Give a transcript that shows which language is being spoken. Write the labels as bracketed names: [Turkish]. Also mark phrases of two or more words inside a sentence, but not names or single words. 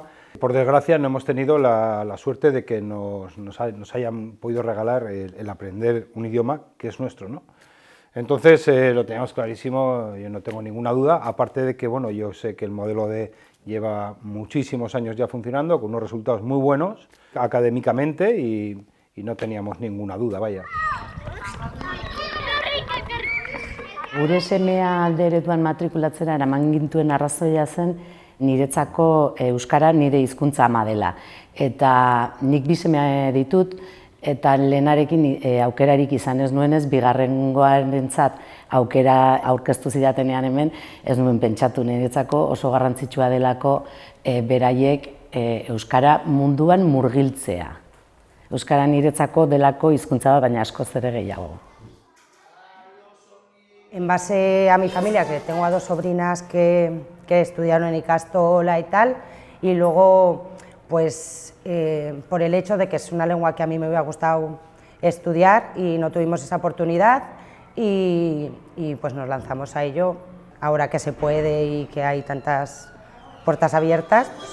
[Spanish] Por desgracia no hemos tenido la suerte de que nos hayan podido regalar el aprender un idioma que es nuestro, ¿no? Entonces lo teníamos clarísimo, yo no tengo ninguna duda, aparte de que bueno, yo sé que el modelo D lleva muchísimos años ya funcionando, con unos resultados muy buenos académicamente y no teníamos ninguna duda, vaya. [Basque] Gure semea alde ereduan matrikulatzera eraman gintuen arrazoia zen niretzako euskara nire hizkuntza ama dela. Eta nik bi seme ditut eta lehenarekin aukerarik izan ez nuenez, bigarrengoarentzat aukera aurkeztu zidatenean hemen, ez nuen pentsatu niretzako oso garrantzitsua delako beraiek euskara munduan murgiltzea. Euskara niretzako delako hizkuntza bat, baina askoz ere gehiago. [Spanish] En base a mi familia, que tengo a dos sobrinas que estudiaron en Ikastola y tal, y luego, pues, por el hecho de que es una lengua que a mí me hubiera gustado estudiar y no tuvimos esa oportunidad, y pues nos lanzamos a ello, ahora que se puede y que hay tantas puertas abiertas.